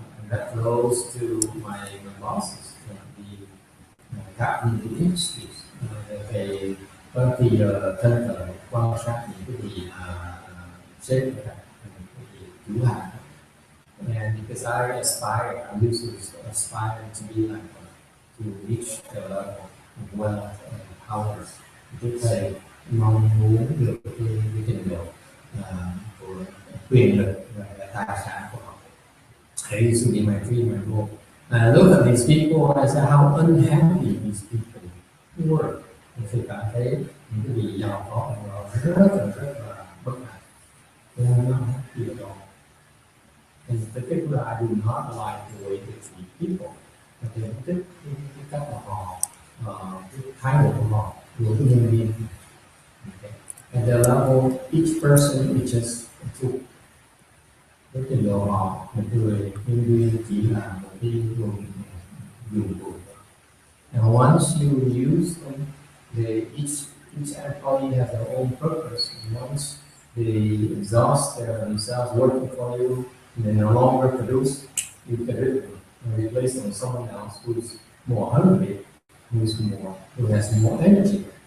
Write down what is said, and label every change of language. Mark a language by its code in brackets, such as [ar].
[en] That rose to my bosses, the captain of the industries. [vi] They có thì thân cận quan sát những cái gì sếp người ta, chủ hàng. [en] And because I used to aspire to be like to reach the level of wealth and power. [vi] Tức là mong muốn được cái trình độ của quyền lực và tài sản của họ. [en] I used to be my dream, my goal. And I look at these people and I say how unhappy these people were. [vi] Thì cảm thấy những cái gì giàu có của họ rất là bất hạnh. [en] They are not happy at all. In particular, I do not like the way they treat people. [vi] Và cái cách của họ, cái thái độ của họ đối với nhân viên. [en] Okay. At the level, each person is just a tool. [vi] Cái trình độ họ, một người nhân viên chỉ là một cái dụng cụ. [en] And once you use them, each employee has their own purpose. And once they exhaust themselves working for you, and they no longer produce, you get rid of them and replace them with someone else who's more hungry, who has more energy.